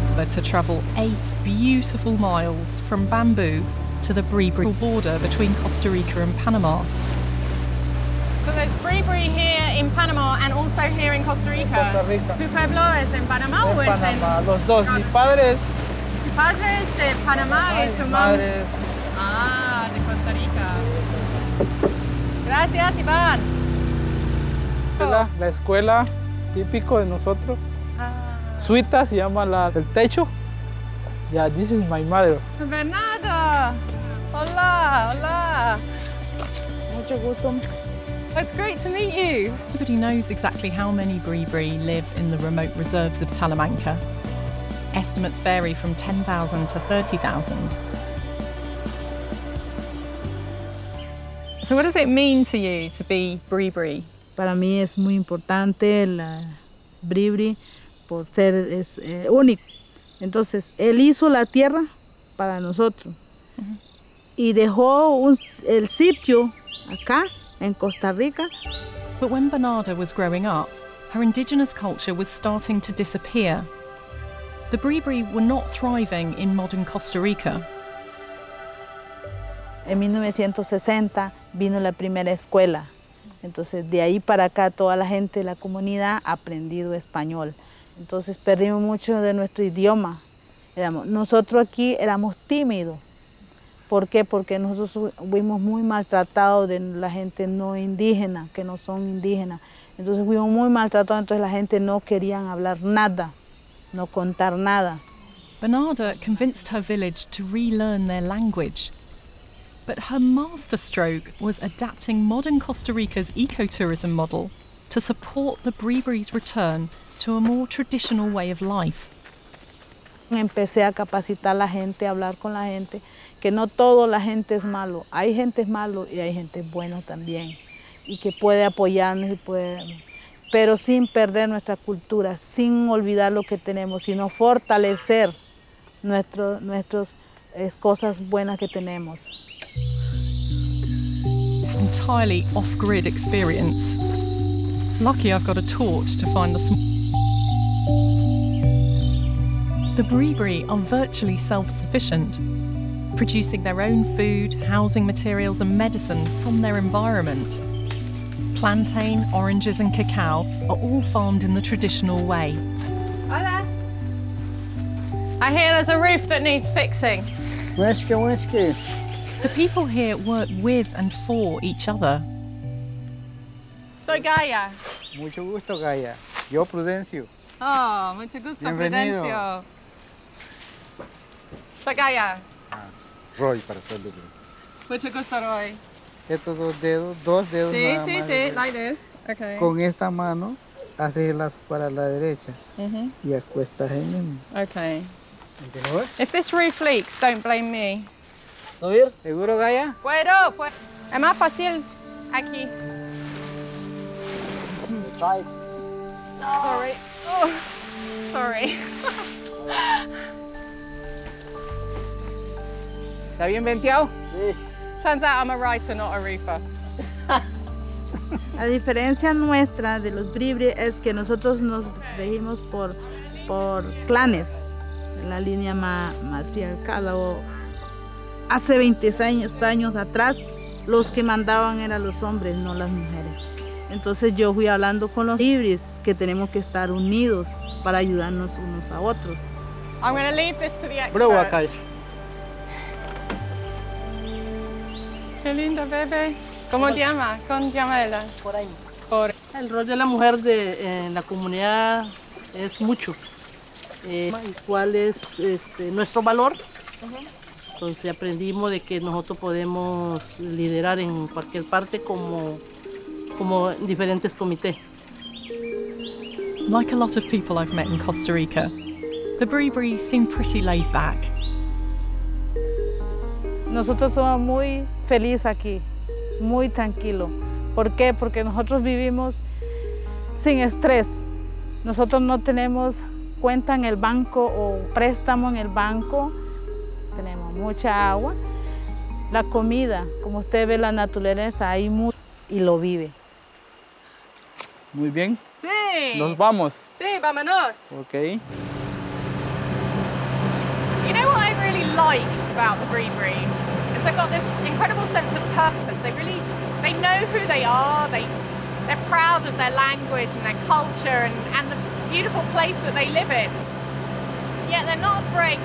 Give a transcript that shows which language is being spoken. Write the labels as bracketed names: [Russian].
[English] To travel 8 beautiful miles from Bamboo to the Bribri border between Costa Rica and Panama. So there's Bribri here in Panama and also here in Costa Rica. Costa Rica. [Spanish] ¿Tu pueblo es en Panama o es en...? Panamá, los dos. Mi padre es... Tu padre es de Panamá y tu madre es... Ah, de Costa Rica. Gracias, Iván. La escuela típico de nosotros. Suita se llama la del techo. [English] Yeah, this is my mother. [Spanish] Bernardo. Hola, hola. Mucho gusto. [English] It's great to meet you. Nobody knows exactly how many Bribri live in the remote reserves of Talamanca. Estimates vary from 10,000 to 30,000. So what does it mean to you to be Bribri? [Spanish] Para mí es muy importante la Bribri por ser único. Entonces, él hizo la tierra para nosotros y dejó el sitio acá en Costa Rica. [English] But when Bernarda was growing up, her indigenous culture was starting to disappear. The Bribri were not thriving in modern Costa Rica. [Spanish] En 1960 vino la primera escuela. Entonces, de ahí para acá, toda la gente de la comunidad ha aprendido español. Entonces, perdimos mucho de nuestro idioma. Nosotros aquí éramos tímidos. ¿Por qué? Porque nosotros fuimos muy maltratados de la gente no indígena, que no son indígenas. Entonces, fuimos muy maltratados, entonces la gente no quería hablar nada, no contar nada. [English] Bernarda convinced her village to relearn their language. But her masterstroke was adapting modern Costa Rica's ecotourism model to support the Bribri's return to a more traditional way of life. [Spanish] Empecé a capacitar a la gente, a hablar con la gente, que no toda la gente es malo. Hay gente malo y hay gente buena también, y que puede apoyarnos, pero sin perder nuestra cultura, sin olvidar lo que tenemos, sino fortalecer nuestras cosas buenas que tenemos. [English] It's an entirely off-grid experience. Lucky I've got a torch to find the The Bribri are virtually self-sufficient, producing their own food, housing materials and medicine from their environment. Plantain, oranges and cacao are all farmed in the traditional way. [Spanish] Hola. [English] I hear there's a roof that needs fixing. Whiskey. The people here work with and for each other. [Spanish] Soy Gaia. Mucho gusto, Gaia. Yo, Prudencio. Oh, mucho gusto, Bienvenido. Prudencio. Soy Gaia. Roy, para servirle. Mucho gusto, Roy. Estos dos dedos Sí, nada sí, más. sí, [English] like this. Okay. [Spanish] Con esta mano haces el lazo para la derecha y acuestas ahí mismo. [English] Okay. If this roof leaks, don't blame me. [Spanish] ¿Subir? ¿Seguro, Gaia? Puedo. Es más fácil aquí. [English] Try. Sorry. Oh, sorry. [Spanish] ¿Está bien venteado? Sí. [English] Turns out I'm a writer, not a roofer. [Spanish] La diferencia nuestra de los Bribri es que nosotros nos regimos por clanes, en la línea matriarcal. Hace 26 años atrás, los que mandaban eran los hombres, no las mujeres. Entonces yo fui hablando con los Bribris que tenemos que estar unidos para ayudarnos unos a otros. [English] I'm going to leave this to the experts. [Spanish] Qué linda, bebé. ¿Cómo llama? ¿Cómo llama ella? Por ahí. El rol de la mujer en la comunidad es mucho. ¿Cuál es nuestro valor? Entonces aprendimos de que nosotros podemos liderar en cualquier parte como en diferentes comités. [English] Like a lot of people I've met in Costa Rica, the Bribri seem pretty laid back. [Spanish] Nosotros somos muy felices aquí, muy tranquilos. ¿Por qué? Porque nosotros vivimos sin estrés. Nosotros no tenemos cuenta en el banco o préstamo en el banco. Tenemos mucha agua. La comida, como usted ve la naturaleza, hay mucho y lo vive. Muy bien. Sí. Nos vamos. Sí, vámonos. [English] Ok. You know what I really like about the Bribri is they've got this incredible sense of purpose. They know who they are. They're proud of their language and their culture and the beautiful place that they live in. Yet they're not afraid.